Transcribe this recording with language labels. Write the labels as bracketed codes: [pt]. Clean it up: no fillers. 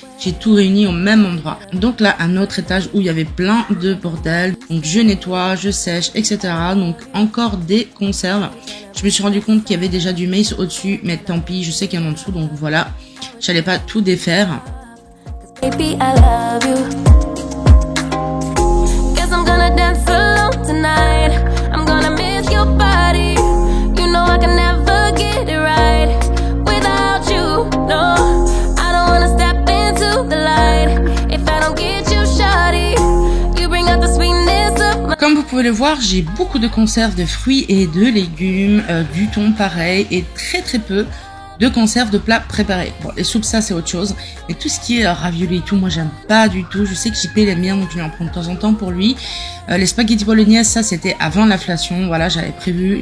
[fr] J'ai tout réuni au même endroit. Donc là, un autre étage où il y avait plein de bordel. Donc je nettoie, je sèche, etc. Donc encore des conserves. Je me suis rendu compte qu'il y avait déjà du maïs au-dessus, mais tant pis, je sais qu'il y en a en dessous, donc voilà. J'allais pas tout défaire. [en] Baby, I love you. Guess I'm gonna dance alone tonight. I'm gonna miss your body. You know I can never get it right without you. No, I don't wanna step into the light if I don't get you, shawty. You bring out the sweetness of my... [fr] Comme vous pouvez le voir, j'ai beaucoup de conserves de fruits et de légumes, du thon pareil et très peu de conserve de plats préparés. Bon, les soupes, ça, c'est autre chose. Mais tout ce qui est ravioli et tout, moi, j'aime pas du tout. Je sais que JP l'aime bien, donc je vais en prendre de temps en temps pour lui. Les spaghettis bolognaise, ça, c'était avant l'inflation. Voilà, j'avais prévu.